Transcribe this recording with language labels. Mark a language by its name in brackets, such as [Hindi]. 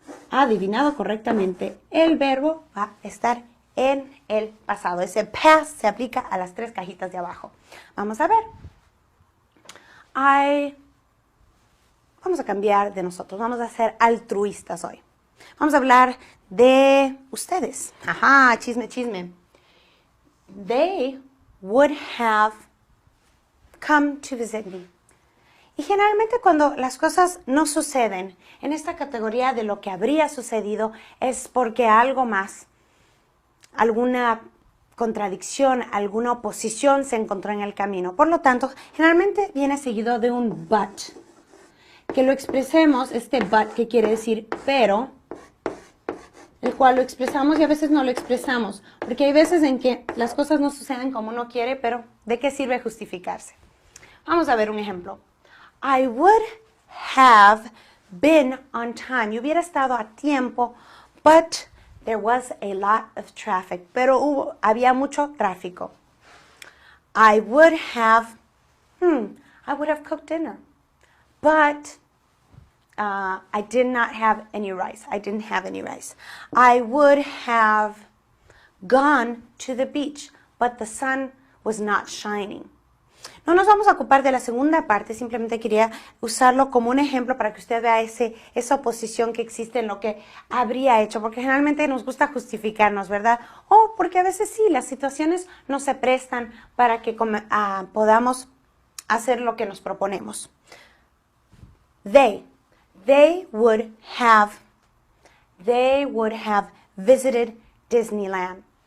[Spanish] Ha adivinado correctamente. El verbo va a estar en el pasado. Ese past se aplica a las tres cajitas de abajo. Vamos a ver. Vamos a cambiar de nosotros. Vamos a ser altruistas hoy. Vamos a hablar de ustedes. Ajá, chisme, chisme. [English] They would have come to visit me. [Spanish] Y generalmente cuando las cosas no suceden en esta categoría de lo que habría sucedido es porque algo más, alguna contradicción, alguna oposición se encontró en el camino. Por lo tanto, generalmente viene seguido de un but. Que lo expresemos, este but que quiere decir pero, el cual lo expresamos y a veces no lo expresamos. Porque hay veces en que las cosas no suceden como uno quiere, pero ¿de qué sirve justificarse? Vamos a ver un ejemplo. [English] I would have been on time. [Spanish] Yo hubiera estado a tiempo, [English] but there was a lot of traffic. [Spanish] Pero había mucho tráfico. [English] I would have cooked dinner. But I did not have any rice. I didn't have any rice. I would have gone to the beach, but the sun was not shining. [Spanish] No nos vamos a ocupar de la segunda parte, simplemente quería usarlo como un ejemplo para que usted vea esa oposición que existe en lo que habría hecho, porque generalmente nos gusta justificarnos, ¿verdad? O porque a veces sí, las situaciones no se prestan para que podamos hacer lo que nos proponemos. [English] They would have visited Disneyland.